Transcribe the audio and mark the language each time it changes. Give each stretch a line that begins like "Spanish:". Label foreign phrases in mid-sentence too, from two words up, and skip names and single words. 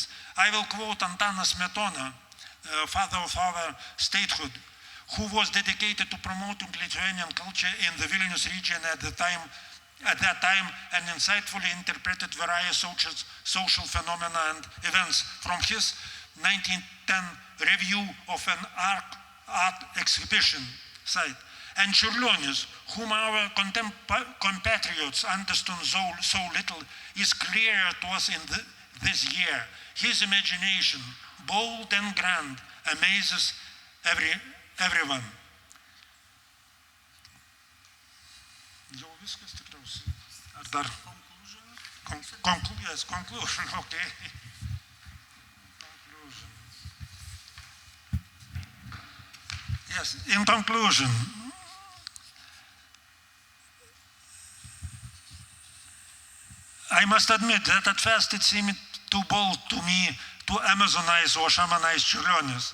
English: I will quote Antanas Smetona, father of our statehood, who was dedicated to promoting Lithuanian culture in the Vilnius region at that time, and insightfully interpreted various social phenomena and events from his 1910 review of an art exhibition site. And Čiurlionis, whom our compatriots understood so little, is clearer to us in this year. His imagination, bold and grand, amazes everyone.
Lithuanian: Jau viskas tikriausiai. Ar dar?
English: Conclusion, okay. Conclusion. Yes, in conclusion, I must admit that at first it seemed too bold to me to Amazonize or shamanize Čiurlionis.